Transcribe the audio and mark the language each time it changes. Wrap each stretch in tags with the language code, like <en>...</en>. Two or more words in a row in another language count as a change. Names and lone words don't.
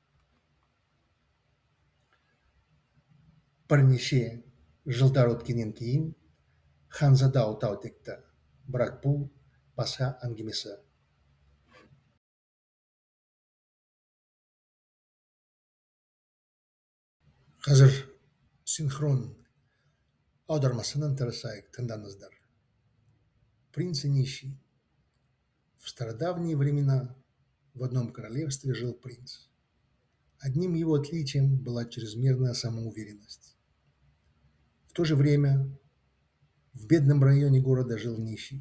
<kk>Бірнеше жылдар өткеннен кейін ханзада отау текті, бірақ бұл басқа әңгімесі. Қазір синхрон аудармасынан тырысайық, тыңдаңыздар.</kk> <ru>Принц и нищий. В стародавние времена в одном королевстве жил принц. Одним его отличием была чрезмерная самоуверенность. В то же время в бедном районе города жил нищий.</ru>